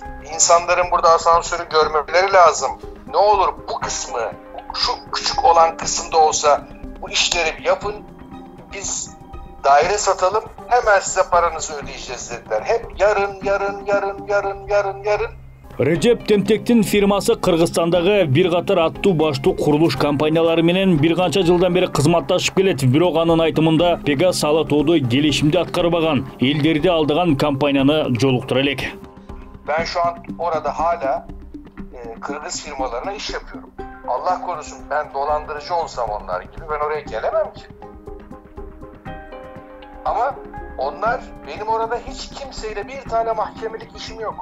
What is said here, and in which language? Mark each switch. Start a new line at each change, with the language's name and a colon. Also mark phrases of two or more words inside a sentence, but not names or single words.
Turkish: İnsanların burada asansörü görmeleri lazım. Ne olur bu kısmı, şu küçük olan kısımda olsa bu işleri yapın. Biz daire satalım, hemen size paranızı ödeyeceğiz dediler. Hep yarın.
Kyrgyz: Recep Temtektин фирмасы Кыргызстандагы бир катар аттуу баштуу курулуш компаниялары менен бир канча жылдан бери кызматташып келет. Бирок анын айтымында Пегас Ала Тоодо келишимди аткарбаган, элдерди алдыган компанияны жолуктура элек.
Turkish: Ben şu an orada hala Kırgız firmalarına iş yapıyorum. Allah korusun ben dolandırıcı olsam onlar gibi ben oraya gelemem ki. Ama onlar benim orada hiç kimseyle bir tane mahkemelik işim yok.